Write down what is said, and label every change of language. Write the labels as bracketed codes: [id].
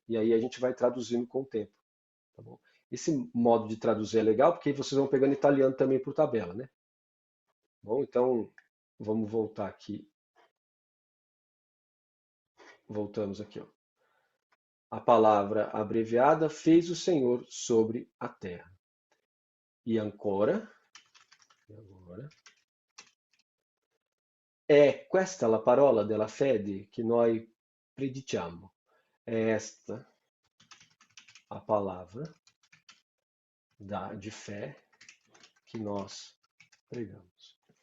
[pt] E aí a gente vai traduzindo com o tempo, tá bom? Esse modo de traduzir é legal, porque aí vocês vão pegando italiano também por tabela, né? Bom, então vamos voltar aqui. Voltamos aqui, ó. A palavra abreviada fez o Senhor sobre a terra. E agora, [it] è questa la parola della fede che noi prediciamo. [pt] É esta a palavra de fé que nós pregamos.